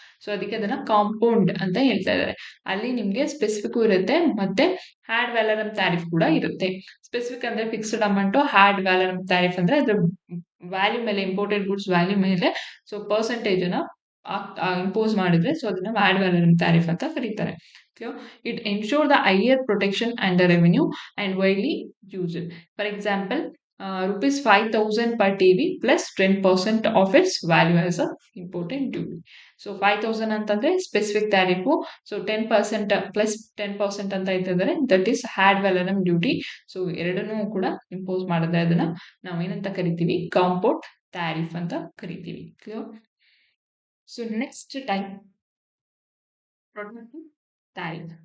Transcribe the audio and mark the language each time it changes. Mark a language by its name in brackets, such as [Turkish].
[Kannada] So ಅದಕ್ಕೆ ಅದನ್ನ compound ಅಂತ ಹೇಳ್ತಾ ಇದ್ದಾರೆ. ಅಲ್ಲಿ ನಿಮ್ಗೆ ಸ್ಪೆಸಿಫಿಕ್ ಇರುತ್ತೆ ಮತ್ತೆ ಹ್ಯಾಡ್ ವ್ಯಾಲರಮ್ ಟ್ಯಾರಿಫ್ ಕೂಡ ಇರುತ್ತೆ. ಸ್ಪೆಸಿಫಿಕ್ ಅಂದ್ರೆ ಫಿಕ್ಸ್ಡ್ ಅಮೌಂಟ್, ಹ್ಯಾಡ್ ವ್ಯಾಲರಮ್ ಟ್ಯಾರಿಫ್ ಅಂದ್ರೆ ಅದ್ರ ವ್ಯಾಲ್ಯೂ ಮೇಲೆ, ಇಂಪೋರ್ಟೆಡ್ ಗೂಡ್ಸ್ ವ್ಯಾಲ್ಯೂ ಮೇಲೆ ಸೊ ಪರ್ಸೆಂಟೇಜ್ ಅನ್ನ ಇಂಪೋಸ್ ಮಾಡಿದ್ರೆ ಸೊ ಅದನ್ನ ಹ್ಯಾಡ್ ವ್ಯಾಲರಮ್ ಟ್ಯಾರಿಫ್ ಅಂತ ಕರೀತಾರೆ. [English] It ensure the higher protection and the revenue and widely used. For example, rupees 5,000 per TV plus 10% of its value as a important duty. [Kannada] So 5,000 ಅಂತಂದ್ರೆ specific ಟ್ಯಾರಿಫು. So 10% plus 10% ಅಂತ ಇರ್ತದೆ, [English] That is ad valorem duty. [Kannada] So ಎರಡನ್ನೂ ಕೂಡ impose ಮಾಡಿದ್ರೆ ಅದನ್ನ ನಾವು ಏನಂತ ಕರಿತೀವಿ? ಕಾಂಪೌಂಡ್ ಟ್ಯಾರಿಫ್ ಅಂತ ಕರಿತೀವಿ. Clear? [English] So next type protective tariff.